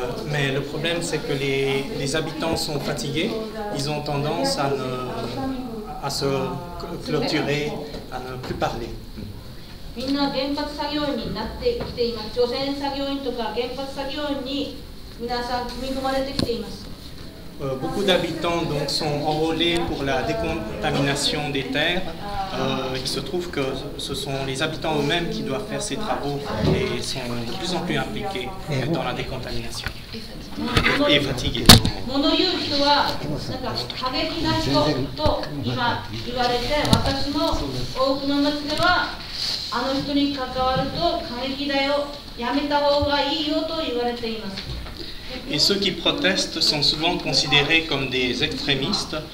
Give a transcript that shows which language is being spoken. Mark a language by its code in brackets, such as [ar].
[fr] Mais le problème, c'est que les habitants sont fatigués, ils ont tendance à se clôturer, à ne plus parler. [ja] みんな原発作業員になってきています。除染作業員とか原発作業員に皆さん組み込まれてきています。 [fr] Beaucoup d'habitants donc sont enrôlés pour la décontamination des terres. Il se trouve que ce sont les habitants eux-mêmes qui doivent faire ces travaux et sont de plus en plus impliqués dans la décontamination. Et fatigués. [ja] 物言う人はなんか過激な人と今言われて、私も多くの町ではあの人に関わると過激だよ、やめた方がいいよと言われています。 [fr] Et ceux qui protestent sont souvent considérés comme des extrémistes.